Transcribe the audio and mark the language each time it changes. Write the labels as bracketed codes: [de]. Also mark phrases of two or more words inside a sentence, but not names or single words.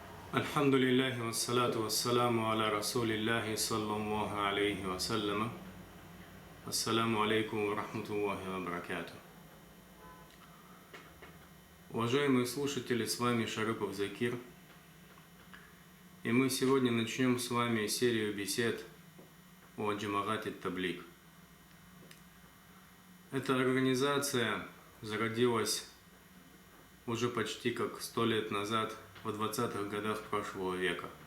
[ar] الحمد لله والصلاة والسلام على رسول الله صلى الله عليه وسلم. السلام عليكم ورحمة الله وبركاته. [ru] Уважаемые слушатели, с вами Шарыпов Закир. И мы сегодня начнем с вами серию бесед о Джамаат ат-Таблиг. Эта организация зародилась уже почти как 100 лет назад, в 20-х годах прошлого века.